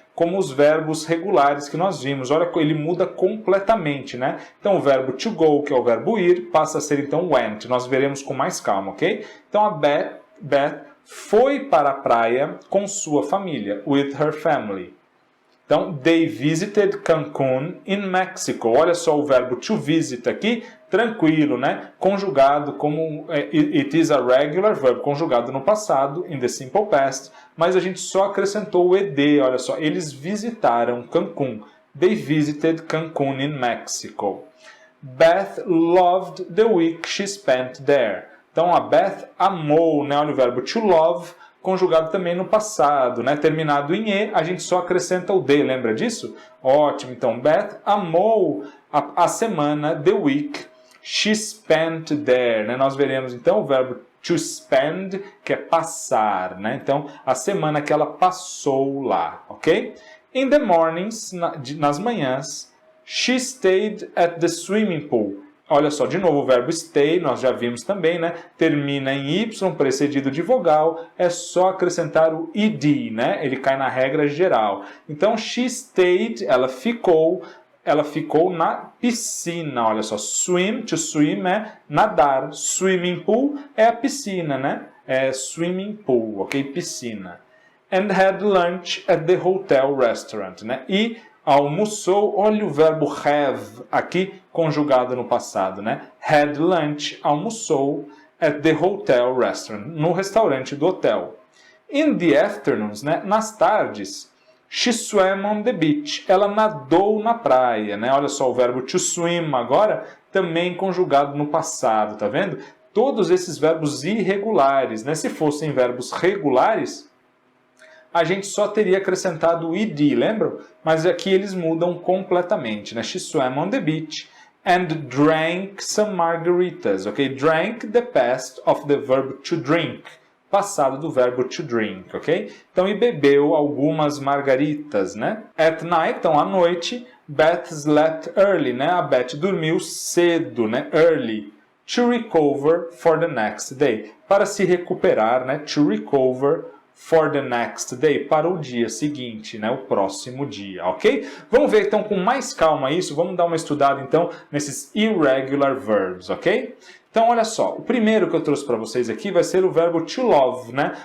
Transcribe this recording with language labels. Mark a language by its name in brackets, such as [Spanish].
[Portuguese] Como os verbos regulares que nós vimos. Olha, ele muda completamente, né? Então, o verbo to go, que é o verbo ir, passa a ser, então, went. Nós veremos com mais calma, ok? Então, a Beth foi para a praia com sua família, [English] with her family. Então, they visited Cancun in Mexico. [Portuguese] Olha só o verbo to visit aqui, tranquilo, né? Conjugado como [English] it is a regular verb, [Portuguese] conjugado no passado, [English] in the simple past, [Portuguese] mas a gente só acrescentou o ed, olha só, eles visitaram Cancun. [English] They visited Cancun in Mexico. Beth loved the week she spent there. [Portuguese] Então, a Beth amou, né? Olha o verbo to love, conjugado também no passado, né? Terminado em E, a gente só acrescenta o D, lembra disso? Ótimo, então Beth amou a semana, the week, [English] she spent there, [Portuguese] né? Nós veremos então o verbo to spend, que é passar, né? Então, a semana que ela passou lá, ok? [English] In the mornings, [Portuguese] nas manhãs, [English] she stayed at the swimming pool. [Portuguese] Olha só, de novo o verbo stay, nós já vimos também, né? Termina em Y, precedido de vogal, é só acrescentar o ed, né? Ele cai na regra geral. Então, [English] she stayed, [Portuguese] ela ficou na piscina. Olha só, swim, to swim é nadar, swimming pool é a piscina, né? É swimming pool, ok? Piscina. [English] And had lunch at the hotel restaurant, né? [Portuguese] E almoçou, olha o verbo have aqui conjugado no passado, né? [English] Had lunch, [Portuguese] almoçou [English] at the hotel restaurant, [Portuguese] no restaurante do hotel. [English] In the afternoons, né? [Portuguese] Nas tardes, [English] she swam on the beach. [Portuguese] Ela nadou na praia, né? Olha só o verbo to swim agora também conjugado no passado, tá vendo? Todos esses verbos irregulares, né? Se fossem verbos regulares, a gente só teria acrescentado o ed, lembram? Mas aqui eles mudam completamente, né? [English] She swam on the beach and drank some margaritas, ok? Drank, the past of the verb to drink, [Portuguese] passado do verbo [English] to drink, ok? [Portuguese] Então, e bebeu algumas margaritas, né? [English] At night, então, [Portuguese] à noite, [English] Beth slept early, né? [Portuguese] A Beth dormiu cedo, né? Early. [English] To recover for the next day. [Portuguese] Para se recuperar, né? [English] To recover for the next day, [Portuguese] para o dia seguinte, né, o próximo dia, [English] ok? [Portuguese] Vamos ver então com mais calma isso, vamos dar uma estudada então nesses irregular verbs, ok? Então olha só, o primeiro que eu trouxe para vocês aqui vai ser o verbo to love, né?